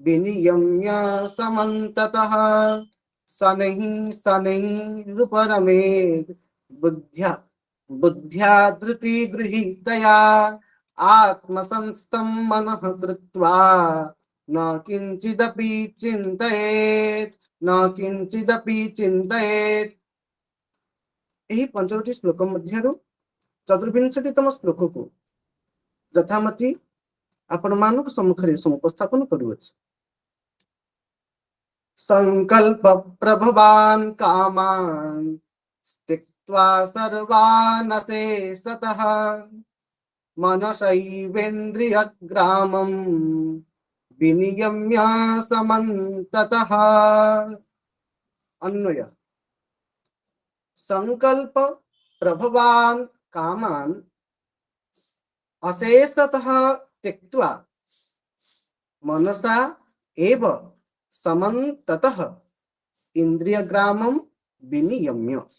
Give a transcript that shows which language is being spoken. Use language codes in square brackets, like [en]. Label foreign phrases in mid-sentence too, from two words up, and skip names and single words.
[sa] विनियम्य समन्ततः शनैरुपरमेत् बुद्ध्या बुद्ध्या धृतिगृहीतया आत्मसंस्थं मनः कृत्वा न किञ्चिदपि चिन्तयेत् न किञ्चिदपि चिन्तयेत्। [or] ଏହି ପଞ୍ଚଟି ଶ୍ଲୋକ ମଧ୍ୟରୁ ଚତୁର୍ବିଂଶତିତମ ଶ୍ଲୋକକୁ ଯଥାମତି ଆପଣମାନଙ୍କ ସମ୍ମୁଖରେ ଉପସ୍ଥାପନ କରୁଅଛି। [sa] ସଂକଳ୍ପ ପ୍ରଭବାନ୍ କାମାନ୍ त्यक्त्वा सर्वान् अशेषतः मनसैवेन्द्रियग्रामं विनियम्य समन्ततः। अन्वय संकल्प प्रभवान् कामान् अशेषतः त्यक्त्वा मनसा एव समन्ततः इंद्रियग्रामं विनियम्य।